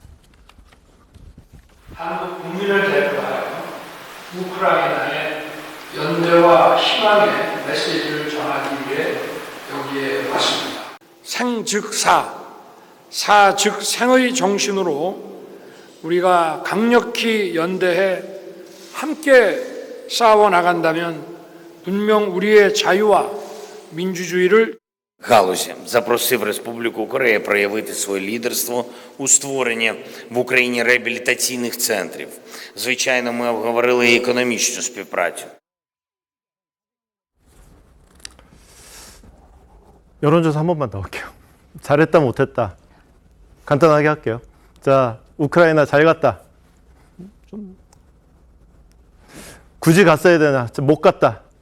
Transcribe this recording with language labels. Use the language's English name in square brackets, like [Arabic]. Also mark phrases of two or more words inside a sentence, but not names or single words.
[Korean] 한국 국민을 대표하여 우크라이나의 연대와 희망의 메시지를 전하기 위해 여기에 왔습니다. 생 즉 사, 사 즉 생의 정신으로 우리가 강력히 연대해 함께 싸워 나간다면 분명 우리의 자유와 민주주의를 [Ukrainian] галузі запросив Республіку Корея проявити своє лідерство у створенні в Україні реабілітаційних центрів. Звичайно, ми обговорили і економічну співпрацю. [Korean] 여론조사 한 번만 더 할게요. 잘했다 못했다. 간단하게 할게요. 자, 우크라이나 잘 갔다. 좀 굳이 갔어야 되나? 못 갔다.